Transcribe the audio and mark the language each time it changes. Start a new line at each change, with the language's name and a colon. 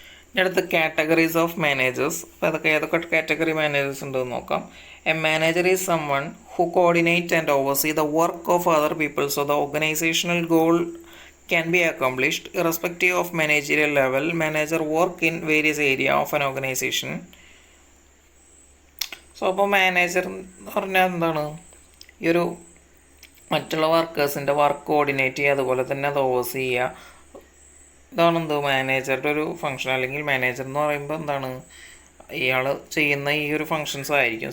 Malayalam: ഇനി അടുത്ത categories of managers. അപ്പോൾ ഏതൊക്കെ കാറ്റഗറി മാനേജേഴ്സ് ഉണ്ടെന്ന് നോക്കാം.
English: A manager is someone who coordinate and oversee the work of other people so the organizational goal can be accomplished irrespective of managerial level. Manager work in various area of an organization.
Malayalam: So അപ്പോൾ manager എന്ന് പറഞ്ഞാൽ എന്താണ്, ഈ ഒരു മറ്റുള്ള വർക്കേഴ്സിൻ്റെ work coordinate ചെയ്യുക, അതുപോലെ തന്നെ അത് ഓവർസീ ചെയ്യുക. ഇതാണ് എന്ത് മാനേജറുടെ ഒരു ഫങ്ഷൻ. അല്ലെങ്കിൽ മാനേജർ എന്ന് പറയുമ്പോൾ എന്താണ്, ഇയാൾ ചെയ്യുന്ന ഈ ഒരു ഫങ്ഷൻസ് ആയിരിക്കും.